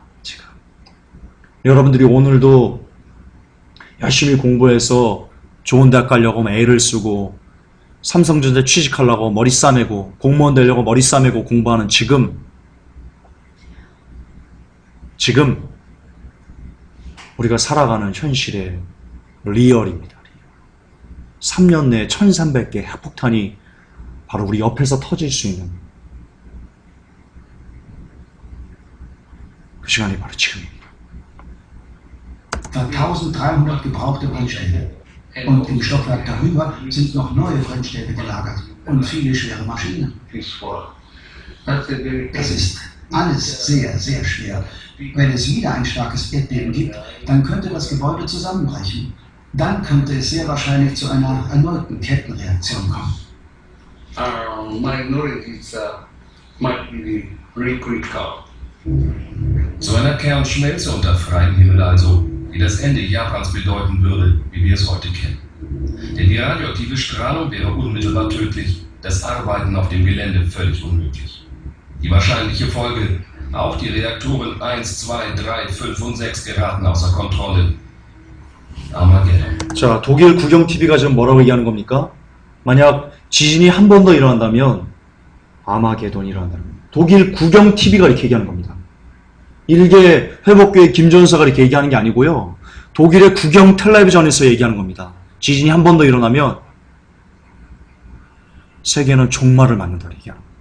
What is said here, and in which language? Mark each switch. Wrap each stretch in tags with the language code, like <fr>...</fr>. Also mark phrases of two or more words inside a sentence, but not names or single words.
<ko>지금 여러분들이 오늘도 열심히 공부해서 좋은 대학 가려고 애를 쓰고 삼성전자 취직하려고 머리 싸매고 공무원 되려고 머리 싸매고 공부하는 지금 우리가 살아가는 현실의 리얼입니다. 3년 내에 1300개 핵폭탄이 바로 우리 옆에서 터질 수 있는 그 시간이 바로 지금입니다.</ko> <de>Da 1300 gebrauchte Brennstäbe. Und im Stockwerk darüber sind noch neue Brennstäbe gelagert und viele schwere Maschinen. Das ist alles sehr, sehr schwer. Wenn es wieder ein starkes Erdbeben gibt, dann könnte das Gebäude zusammenbrechen. Dann könnte es sehr wahrscheinlich zu einer erneuten Kettenreaktion kommen.</de> <en>Minorities might be really critical.</en> <de>Zu einer Kernschmelze unter freiem Himmel also, die das Ende Japans bedeuten würde, wie wir es heute kennen. Denn die radioaktive Strahlung wäre unmittelbar tödlich, das Arbeiten auf dem Gelände völlig unmöglich. Die wahrscheinliche Folge, auch die Reaktoren 1, 2, 3, 5 und 6 geraten außer Kontrolle. Armageddon.</de> <ko>자, 독일 국영TV가 지금 뭐라고 얘기하는 겁니까? 만약 지진이 한 번 더 일어난다면 아마게돈이 일어난다는 겁니다. 독일 국영TV가 이렇게 얘기하는 겁니다. 일개 회복교의 김전사가 이렇게 얘기하는 게 아니고요. 독일의 국영 텔레비전에서 얘기하는 겁니다. 지진이 한 번 더 일어나면 세계는 종말을 맞는다 얘기하는 겁니다.</ko>